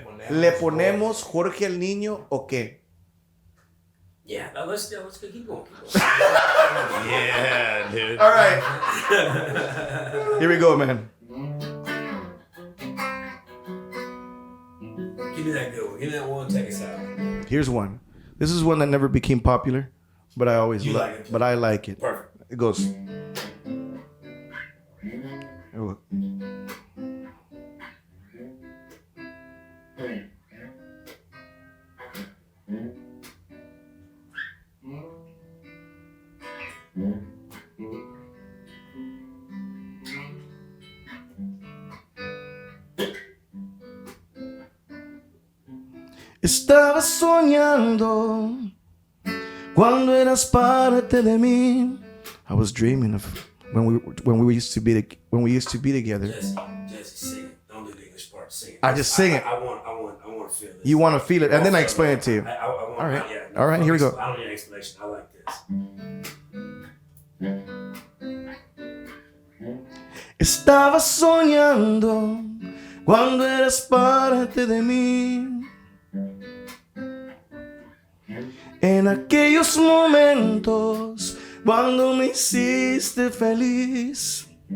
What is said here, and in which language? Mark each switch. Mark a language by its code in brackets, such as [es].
[es] ¿Le ponemos Jorge al niño o qué? [en] Yeah, now let's keep going. Yeah, dude. All right. Here we go, man. Give me that good one. Give me that one. Take us out. Here's one. This is one that never became popular, but I always like it. But I like it. Perfect. It goes. Oh. [es] Estaba soñando cuando eras parte de mí. [en] I was dreaming of when we used to be together. Jesse, sing it. Don't do the English part. Sing it. I just sing it. I want to feel this. You want to feel it, and then I explain it to you. All right. All right, here we go. I don't need an explanation. I like this. [es] Estaba soñando cuando eras parte de mí. En aquellos momentos cuando me hiciste feliz.